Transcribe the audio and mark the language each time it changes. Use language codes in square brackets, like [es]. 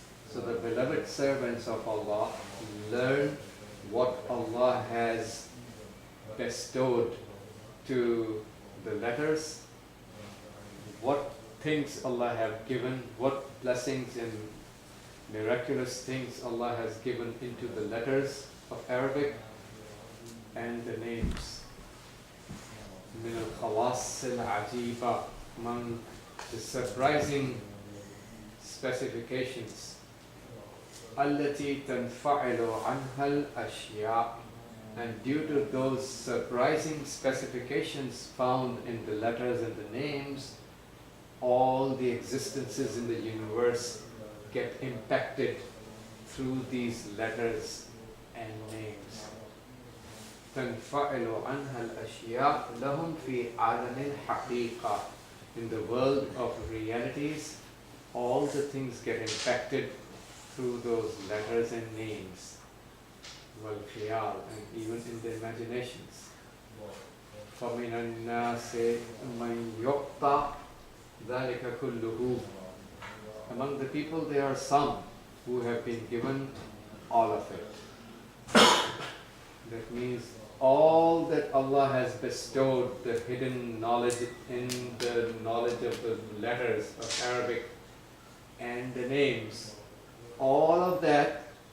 [en] So the beloved servants of Allah learn what Allah has bestowed to the letters, what things Allah have given, what blessings and miraculous things Allah has given into the letters of Arabic and the names. [ar] من الخواص العجيبة, [en] among the surprising specifications. [ar] التي تنفعل عنها الأشياء. [en] And due to those surprising specifications found in the letters and the names, all the existences in the universe get impacted through these letters and names. [ar] تنفعل عنها الأشياء لهم في عالم الحقيقة. [en] In the world of realities, all the things get impacted through those letters and names. [ar] والخيال, [en] and even in the imaginations. [ar] فمن الناس من يعطى ذلك كله. [en] Among the people there are some who have been given all of it. That means all that Allah has bestowed, the hidden knowledge in the knowledge of the letters of Arabic and the names, all of that